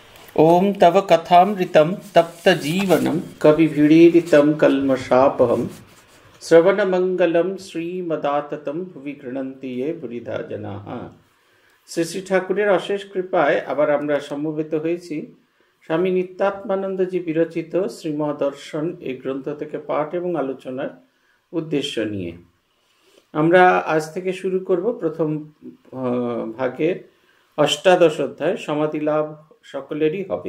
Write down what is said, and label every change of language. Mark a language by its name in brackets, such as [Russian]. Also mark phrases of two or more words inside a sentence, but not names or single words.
[Sanskrit] ओम तव कथामृतं तप्तजीवनं कविभिरीडितं कल्मषापहं श्रवणमंगलं श्रीमदाततं भुवि गृह्णन्ति ये बुरिधा जनाः। [Bangla] শ্রী শ্রী ঠাকুরের অশেষ কৃপায় আবার আমরা সমবেত হয়েছি স্বামী নিত্যাত্মানন্দজি বিরচিত শ্রীমদ দর্শন এই গ্রন্থ থেকে পাঠ এবং আলোচনার উদ্দেশ্য নিয়ে। আমরা আজ থেকে শুরু করব প্রথম ভাগের অষ্টাদশ অধ্যায়, সমাধি লাভ সকলেরই হবে।